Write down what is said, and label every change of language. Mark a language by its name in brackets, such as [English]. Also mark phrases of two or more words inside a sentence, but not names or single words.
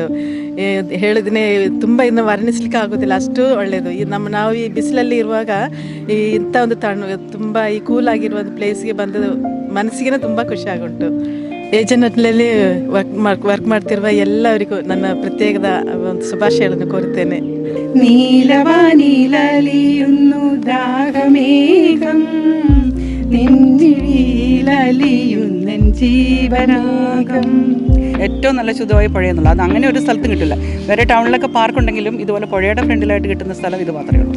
[Kannada] ಹೇಳಿದ್ರೆ ತುಂಬ ಇನ್ನು ವರ್ಣಿಸ್ಲಿಕ್ಕೆ ಆಗೋದಿಲ್ಲ, ಅಷ್ಟು ಒಳ್ಳೆಯದು. ನಾವು ಈ ಬಿಸಿಲಲ್ಲಿ ಇರುವಾಗ ಇಂಥ ಒಂದು ತುಂಬ ಈ ಕೂಲ್ ಆಗಿರುವ ಒಂದು ಪ್ಲೇಸ್ಗೆ ಬಂದು ಮನಸ್ಸಿಗೆ ತುಂಬ ಖುಷಿಯಾಗುಂಟು. ಏಜೆಂಟ್ನಲ್ಲಿ ವರ್ಕ್ ಮಾಡ್ತಿರುವ ಎಲ್ಲರಿಗೂ ನನ್ನ ಪ್ರತ್ಯೇಕದ ಒಂದು ಶುಭಾಶಯಗಳನ್ನು ಕೋರುತ್ತೇನೆ. [Malayalam] നീലവാനിലലിയുന്നു ദാഹമേഘം നെഞ്ചിലലിയുന്നൻ ജീവനാഗം. ഏറ്റവും നല്ല ശുദ്ധമായ പുഴ എന്നുള്ളത് അത് അങ്ങനെ ഒരു സ്ഥലത്തും കിട്ടില്ല. വേറെ ടൗണിലൊക്കെ പാർക്ക് ഉണ്ടെങ്കിലും ഇതുപോലെ പുഴയുടെ ഫ്രണ്ടിലായിട്ട് കിട്ടുന്ന സ്ഥലം ഇത് മാത്രമേ ഉള്ളൂ.